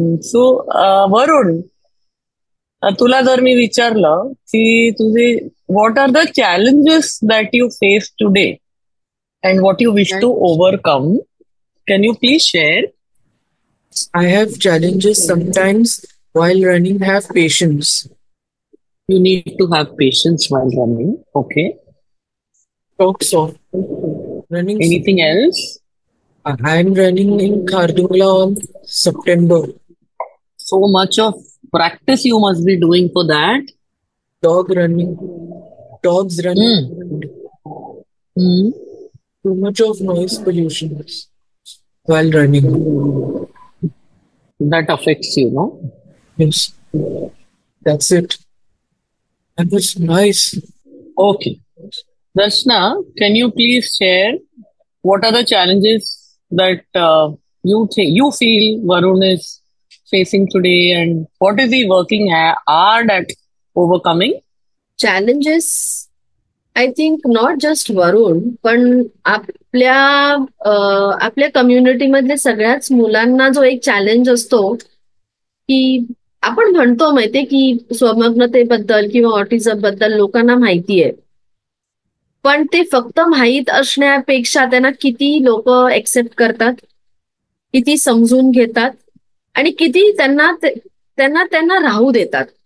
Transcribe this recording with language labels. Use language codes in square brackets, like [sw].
[en] so Varun, [mr] तुला जर मी विचारलं की तुझे [en] What are the challenges that you face today and what you wish to overcome, can you please share? I have challenges sometimes while running. Have patience. You need to have patience while running. Okay. Talk soft. Running. Anything else? I'm running in Khardungla on September. So much of practice you must be doing for that. Dog running. Dogs running. Too much of noise pollution while running. That affects you, no? Yes. That's it. And it's nice. Okay. Darshna, can you please share what are the challenges that you feel Varun is facing today and what is he working hard at overcoming? Challenges, I think not just [mr] वरुण, पण आपल्या कम्युनिटीमधले सगळ्याच मुलांना जो एक challenge असतो की आपण म्हणतो माहितीये की स्वमग्नतेबद्दल किंवा ऑटिझम बद्दल लोकांना माहिती आहे, पण ते फक्त माहीत असण्यापेक्षा त्यांना किती लोक एक्सेप्ट करतात, किती समजून घेतात आणि किती त्यांना त्यांना त्यांना राहू देतात.